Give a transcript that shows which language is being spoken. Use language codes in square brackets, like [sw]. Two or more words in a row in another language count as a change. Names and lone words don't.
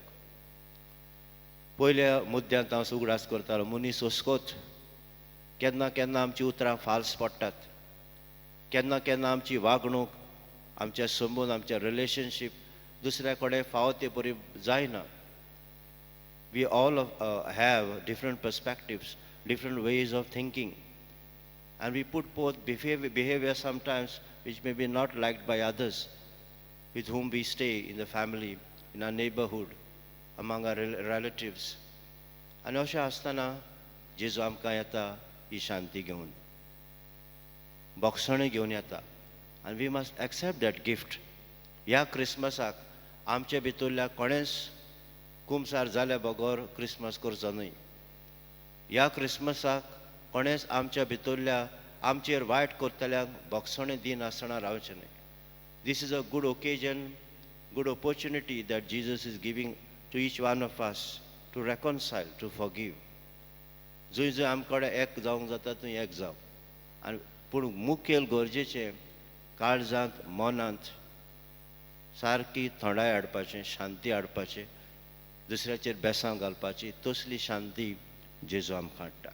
[kok] पयल्या मुद्द्यांत हांव उगडास करतालो मनीस हुस्कोत. केन्ना केन्ना आमची उतरां फाल्स पडटात. केन्ना केन्ना आमची वागणूक, आमचे संबंद, आमचे रिलेशनशीप दुसऱ्या कडेन फावो ते बरी जायना. [en] We all have different perspectives, different ways of thinking. And we put forth behavior sometimes which may be not liked by others with whom we stay in the family, in our neighborhood, among our relatives. [kok] आणि अशें आसतना जेजू आमकां येता ही शांती घेवन, बोगसणे घेवन येता. आनी [en] we must accept that gift. [kok] ह्या क्रिसमसाक आमचे भितरल्या कोणेंच कुमसार जाल्या बगोर क्रिसमस करचो न्हय. ह्या क्रिसमसाक कोणेंच आमच्या भितरल्या आमचेर वायट करतल्यांक बोगसणे दिन आसतना रावचें न्हय. [en] This is a good occasion, good opportunity that Jesus is giving to each one of us to reconcile, to forgive. [kok] जंय जंय आमकडे एक जावंक जाता थंय एक जाव. आनी पूण मुखेल गरजेचें काळजांत मनांत सारकी थंडाय हाडपाचें, शांती हाडपाचें, दुसऱ्याचेर बेसांव घालपाची, तसली शांती जेजू आमकां हाडटा.